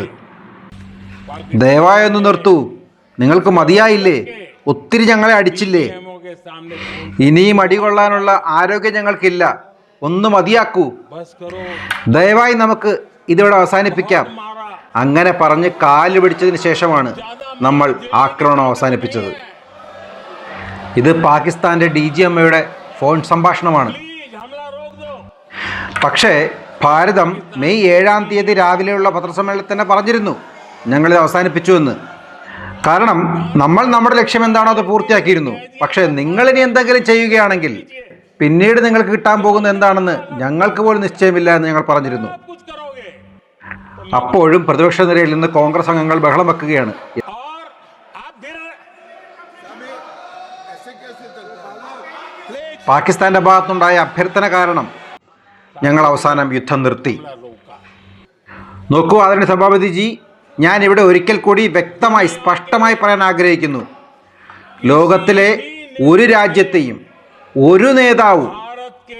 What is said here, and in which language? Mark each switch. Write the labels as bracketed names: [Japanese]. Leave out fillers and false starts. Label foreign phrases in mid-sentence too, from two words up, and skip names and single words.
[Malayalam] ദയവായൊന്ന് നിർത്തൂ, നിങ്ങൾക്ക് മതിയായില്ലേ, ഒത്തിരി ഞങ്ങളെ അടിച്ചില്ലേ, ഇനിയും അടികൊള്ളാനുള്ള ആരോഗ്യം ഞങ്ങൾക്കില്ല, ഒന്ന് മതിയാക്കൂ, ദയവായി നമുക്ക് ഇതിവിടെ അവസാനിപ്പിക്കാം. അങ്ങനെ പറഞ്ഞ് കാല് പിടിച്ചതിന് ശേഷമാണ് നമ്മൾ ആക്രമണം അവസാനിപ്പിച്ചത്. ഇത് പാകിസ്ഥാൻ്റെ DGMയുടെ ഫോൺ സംഭാഷണമാണ്. [Hindi] प्लीज हमला रोक दो। [Malayalam] പക്ഷേ ഭാരതം മെയ് 7-ാം തീയതി രാവിലെയുള്ള പത്രസമ്മേളനത്തിൽ തന്നെ പറഞ്ഞിരുന്നു ഞങ്ങളിത് അവസാനിപ്പിച്ചു എന്ന്. കാരണം നമ്മൾ നമ്മുടെ ലക്ഷ്യം എന്താണോ അത് പൂർത്തിയാക്കിയിരുന്നു. പക്ഷേ നിങ്ങളിനി എന്തെങ്കിലും ചെയ്യുകയാണെങ്കിൽ പിന്നീട് നിങ്ങൾക്ക് കിട്ടാൻ പോകുന്നത് എന്താണെന്ന് ഞങ്ങൾക്ക് പോലും നിശ്ചയമില്ല എന്ന് ഞങ്ങൾ പറഞ്ഞിരുന്നു. [Hindi] आप कुछ करोगे [Malayalam] അപ്പോഴും പ്രതിപക്ഷ നിരയിൽ നിന്ന് കോൺഗ്രസ് അംഗങ്ങൾ ബഹളം വെക്കുകയാണ്. [Hindi] और आप धीरे प्लीज [Malayalam] പാകിസ്ഥാന്റെ ഭാഗത്തുനിന്നുണ്ടായ അഭ്യർത്ഥന കാരണം ഞങ്ങൾ അവസാനം യുദ്ധം നിർത്തി. [Hindi] हमला रोका। [Malayalam] നോക്കൂ ആദരണീയ സഭാപതിജി, ഞാൻ ഇവിടെ ഒരിക്കൽ കൂടി വ്യക്തമായി സ്പഷ്ടമായി പറയാൻ ആഗ്രഹിക്കുന്നു. ലോകത്തിലെ ഒരു രാജ്യത്തെയും ഒരു നേതാവും [Hindi] भारत के